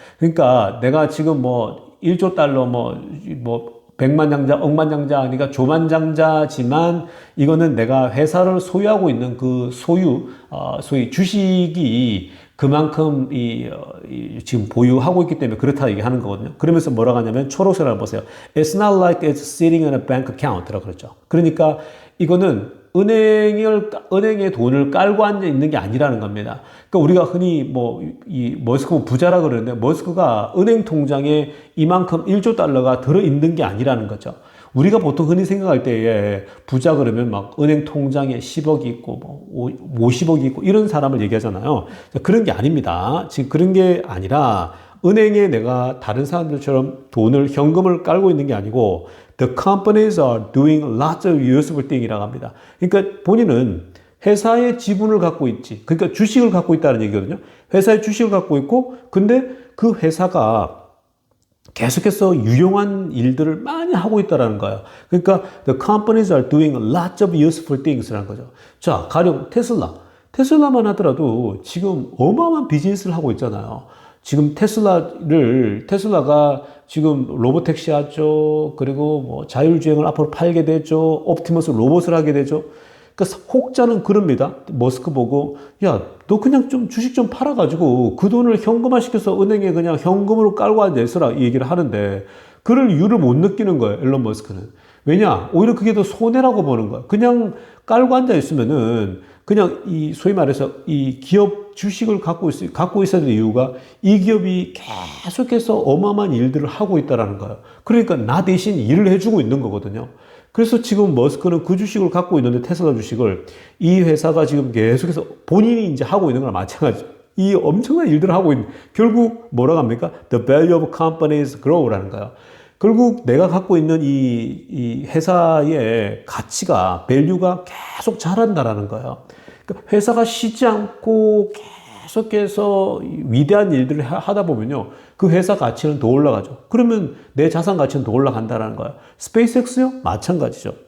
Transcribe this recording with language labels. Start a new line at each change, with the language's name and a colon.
Korean: 그러니까 내가 지금 뭐 1조 달러 뭐 백만장자, 억만장자, 그러니까 조만장자지만 이거는 내가 회사를 소유하고 있는 그 소위 주식이 그만큼 지금 보유하고 있기 때문에 그렇다 얘기하는 거거든요. 그러면서 뭐라고 하냐면 초록색을 보세요.
English: It's not like it's sitting in a bank account
Korean: 라고 그랬죠. 그러니까 이거는 은행에 돈을 깔고 앉아 있는 게 아니라는 겁니다. 그러니까 우리가 흔히 머스크 부자라 그러는데 머스크가 은행 통장에 이만큼 1조 달러가 들어 있는 게 아니라는 거죠. 우리가 보통 흔히 생각할 때에 부자 그러면 막 은행 통장에 10억이 있고 50억이 있고 이런 사람을 얘기하잖아요. 그런 게 아닙니다. 지금 그런 게 아니라 은행에 내가 다른 사람들처럼 현금을 깔고 있는 게 아니고
English: The companies are doing lots of useful thing
Korean: 이라고 합니다. 그러니까 본인은 회사의 지분을 갖고 있지. 그러니까 주식을 갖고 있다는 얘기거든요. 회사의 주식을 갖고 있고 근데 그 회사가 계속해서 유용한 일들을 많이 하고 있다는 거예요. 그러니까
English: the companies are doing lots of useful things
Korean: 라는 거죠. 자, 가령 테슬라만 하더라도 지금 어마어마한 비즈니스를 하고 있잖아요. 지금 테슬라가 지금 로보택시 하죠. 그리고 뭐 자율주행을 앞으로 팔게 되죠. 옵티머스 로봇을 하게 되죠. 그러니까 혹자는 그럽니다. 머스크 보고 야, 너 그냥 좀 주식 좀 팔아가지고 그 돈을 현금화 시켜서 은행에 그냥 현금으로 깔고 앉아있어라 이 얘기를 하는데 그럴 이유를 못 느끼는 거예요. 일론 머스크는. 왜냐? 오히려 그게 더 손해라고 보는 거예요. 그냥 깔고 앉아있으면은 그냥 소위 말해서 이 기업 주식을 갖고 있어야 되는 이유가 이 기업이 계속해서 어마어마한 일들을 하고 있다는 거예요. 그러니까 나 대신 일을 해주고 있는 거거든요. 그래서 지금 머스크는 그 주식을 갖고 있는데 테슬라 주식을 이 회사가 지금 계속해서 본인이 이제 하고 있는 거랑 마찬가지죠. 이 엄청난 일들을 하고 있는 결국 뭐라고 합니까?
English: The value of companies grow
Korean: 라는 거예요. 결국 내가 갖고 있는 이 회사의 가치가 밸류가 계속 자란다라는 거예요. 그러니까 회사가 쉬지 않고 계속해서 위대한 일들을 하다 보면요. 그 회사 가치는 더 올라가죠. 그러면 내 자산 가치는 더 올라간다는 거예요. 스페이스X요? 마찬가지죠.